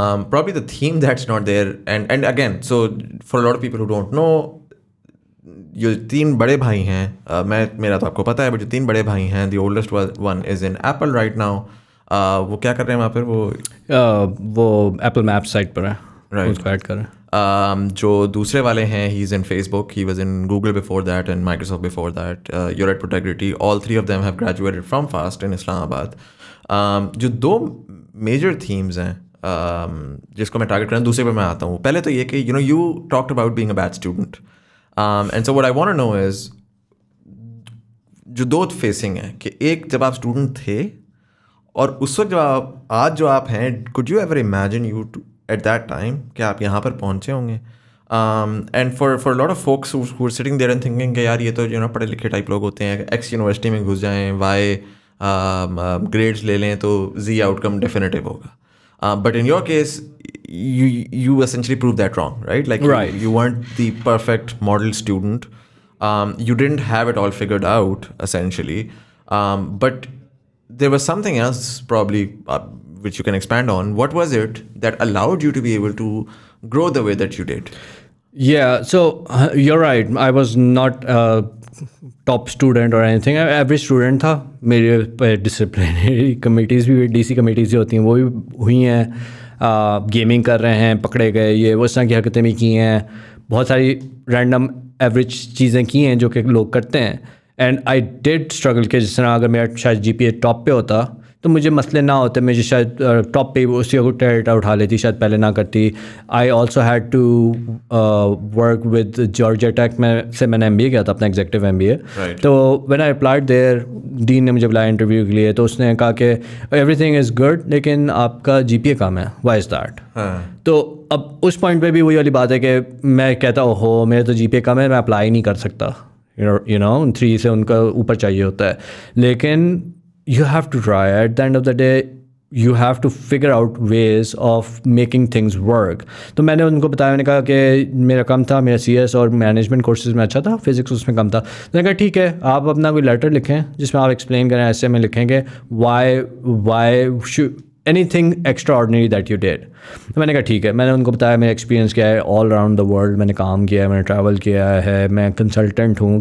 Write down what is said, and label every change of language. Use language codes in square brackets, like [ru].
[en] Probably the theme that's not there, and again, so for a lot of people who don't know, [ur] جو 3 بڑے بھائی ہیں, [en] میرا تو آپ کو پتہ ہے, بٹ جو 3 بڑے بھائی ہیں, the oldest one is in Apple right now. [ur] وہ کیا کر رہے ہیں وہاں پر, وہ ایپل میپ سائٹ پر ہے, اس کو ایڈ کر رہے ہیں. جو دوسرے والے ہیں, [en] he is in Facebook, he was in Google before that and Microsoft before that. You're at Protectity. All 3 of them have graduated from FAST in Islamabad. [ur] جو 2 major themes ہیں جس کو میں ٹارگیٹ کروں, دوسرے پہ میں آتا ہوں. پہلے تو یہ کہ [en] you talked about being a bad student, and so what I want to know is [ur] جو 2 فیسنگ ہیں, کہ ایک جب آپ اسٹوڈنٹ تھے, اور اس وقت جب آج جو آپ ہیں, [en] could you ever imagine you at that time [ur] کہ آپ یہاں پر پہنچے ہوں گے. [en] And for a lot of folks who are sitting there and thinking [ur] کہ یار یہ تو پڑھے لکھے ٹائپ لوگ ہوتے ہیں, ایکس یونیورسٹی میں گھس جائیں, وائی گریڈس لے لیں تو زی آؤٹ کم ڈیفینیٹیو ہوگا. [en] But in your case, you essentially proved that wrong, right? Like you weren't the perfect model student. You didn't have it all figured out, essentially. But there was something else probably which you can expand on. What was it that allowed you to be able to grow the way that you did? Yeah, so you're right. I was not top student اور anything, [ur] average student تھا. میرے disciplinary committees بھی, DC committees جو ہوتی ہیں وہ بھی ہوئی ہیں, گیمنگ کر رہے ہیں, پکڑے گئے, یہ وہ اس طرح کی حرکتیں بھی کی ہیں, بہت ساری رینڈم ایوریج چیزیں کی ہیں جو کہ لوگ کرتے ہیں. [en] and I did struggle [ur] کہ جس طرح اگر میرا شاید GPA ٹاپ پہ ہوتا تو مجھے مسئلے نہ ہوتے, مجھے شاید ٹاپ پہ اسی کو ٹیرٹا اٹھا لیتی, شاید پہلے نہ کرتی. [en] I also had to work with [ur] Georgia ٹیک سے میں نے MBA کیا تھا, اپنا ایگزیکٹو MBA. تو [en] when I applied there, [ur] ڈین نے مجھے بلایا انٹرویو کے لیے, تو اس نے کہا کہ [en] everything is good [ur] لیکن آپ کا GPA کم ہے, [en] Why is that. [ur] تو اب اس پوائنٹ پہ بھی وہی والی بات ہے کہ میں کہتا ہوں میرے تو GPA کم ہے, میں اپلائی نہیں کر سکتا, 3 سے ان کا اوپر چاہیے ہوتا ہے. [en] لیکن you have to try. At the end of the day, you have to figure out ways of making things work. [ur] تو میں نے ان کو بتایا, میں نے کہا کہ میرا کم تھا, میرا CS اور مینجمنٹ کورسز میں اچھا تھا, فزکس اس میں کم تھا. میں نے کہا ٹھیک ہے, آپ اپنا کوئی لیٹر لکھیں جس میں آپ ایکسپلین کریں, ایسے میں لکھیں کہ why [en] Anything extraordinary that you did. [ur] تو میں نے کہا ٹھیک ہے. میں نے ان کو بتایا میرا ایکسپیرینس کیا ہے, [en] all around the world [ur] میں نے کام کیا ہے, میں نے ٹریول کیا ہے, میں کنسلٹنٹ ہوں.